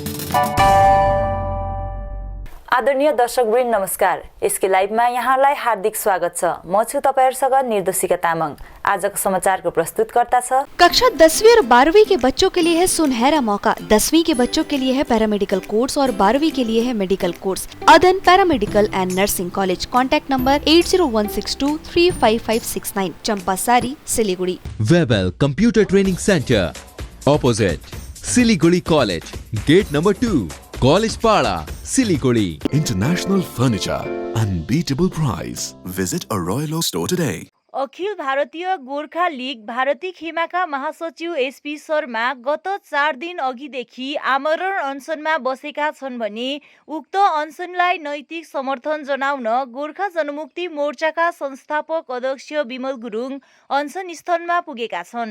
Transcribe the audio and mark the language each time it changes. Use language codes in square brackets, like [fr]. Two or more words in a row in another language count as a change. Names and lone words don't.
[ne] आदरणीय दर्शकवृन्द नमस्कार। यसकै लाइभमा यहाँलाई हार्दिक स्वागत छ। म छु तपाईहरुसँग निर्देशिका तामाङ। आजको समाचारको प्रस्तुतकर्ता छ [hi] कक्षा 10वीं और 12वीं के बच्चों के लिए है सुनहरा मौका। 10वीं के बच्चों के लिए है [en] paramedical course [hi] और 12वीं के लिए है [en] medical course. अदन पैरामेडिकल एंड नर्सिंग कॉलेज। contact number 8016235569, चंपासारी, सिलीगुड़ी। वेबल कंप्यूटर ट्रेनिंग सेंटर ऑपोजिट सिलीगुड़ी कॉलेज, gate number 2, कॉलेज पाड़ा, सिलीगुड़ी। International Furniture, unbeatable price. Visit a Royal Oak store today. [ne] अखिल भारतीय गोर्खा लीग भारती खेमाका महासचिव एसपी शर्मा गत 4 दिन अघिदेखि आमरण अनसनमा बसेका छन् भने उक्त अनसनलाई नैतिक समर्थन जनाउन गोर्खा जनमुक्ति मोर्चाका संस्थापक अध्यक्ष विमल गुरुङ अनसन स्थलमा पुगेका छन्।